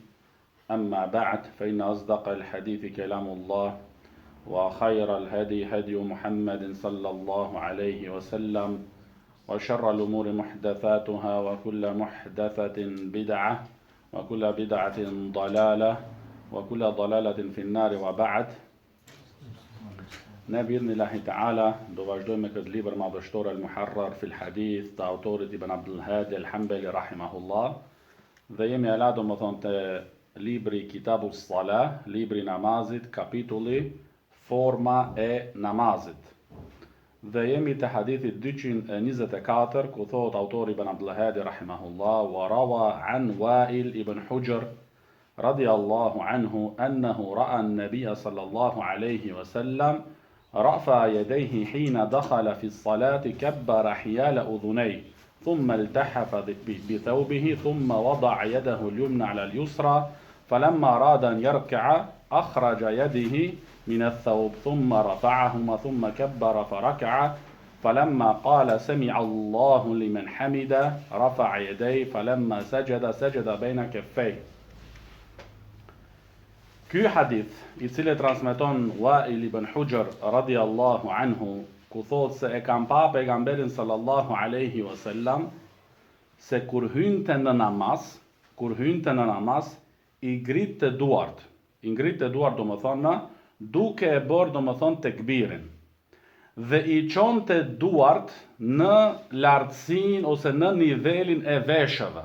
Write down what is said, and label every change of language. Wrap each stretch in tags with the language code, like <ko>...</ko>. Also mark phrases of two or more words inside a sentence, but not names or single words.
<ar>أما بعد، فإن أصدق الحديث كلام الله، وخير الهدي هدي محمد صلى الله عليه وسلم، وشر الأمور محدثاتها، وكل محدثة بدعة، وكل بدعة ضلالة، وكل ضلالة في النار.</ar> <sq>وبعد، ne</sq> <ar>بإذن الله تعالى</ar> <sq>do vazhdojmë me këtë libër madhështor al-Muharrar fil Hadith të autorit Ibn Abdul Hadi al-Hanbali rahimahullah, dhe jemi ala do më thonë të libri Kitabu Salah, libri namazit, kapitulli forma e namazit. Dhe jemi të hadithit 224, ku thot autori Ibn Abdul Hadi rahimahullah:</sq> <ar>وروى عن وائل بن حجر رضي الله عنه أنه رأى النبي صلى الله عليه وسلم رفع يديه حين دخل في الصلاة كبر حيال أذنيه ثم التحف بثوبه ثم وضع يده اليمنى على اليسرى فلما أراد أن يركع أخرج يده من الثوب ثم رفعهما ثم كبر فركع فلما قال سمع الله لمن حمده رفع يديه فلما سجد بين كفيه.</ar> <sq>Ky hadith, i cili transmeton Wa'il ibn Hujr</sq> <ar>رضي الله عنه,</ar> <sq>ku thot se e kam pa pejgamberin</sq> <ar>صلى الله عليه وسلم</ar> <sq>se kur hynte në namaz, i ngritte duart. I ngritte duart do më thonë duke e bërë do më thonë tekbirin. Dhe i çonte duart në lartësinë ose në nivelin e veshëve.</sq>